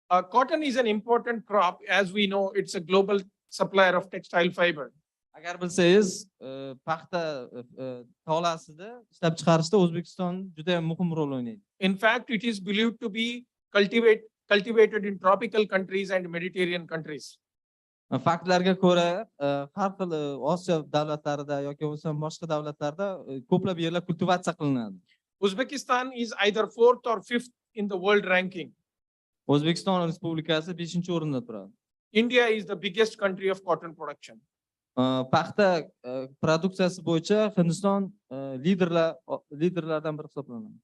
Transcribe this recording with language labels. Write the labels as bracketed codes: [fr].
[en] Cotton is an important crop, as we know. It's a global supplier of textile fiber. [uz] Agar bilsangiz, paxta tolasida ishlab chiqarishda O'zbekiston juda ham muhim rol o'ynaydi. [en] In fact, it is believed to be cultivated in tropical countries and Mediterranean countries. [uz] Faktlarga ko'ra, har xil Osiyo davlatlarida yoki bo'lmasa boshqa davlatlarda ko'plab yerlar kultivatsiya qilinadi. [en] Uzbekistan is either 4th or 5th in the world ranking. [uz] O'zbekiston Respublikasi 5-o'rinda turadi. [en] India is the biggest country of cotton production. [uz] Paxta produksiyasi bo'yicha Hindiston liderlardan biri hisoblanadi.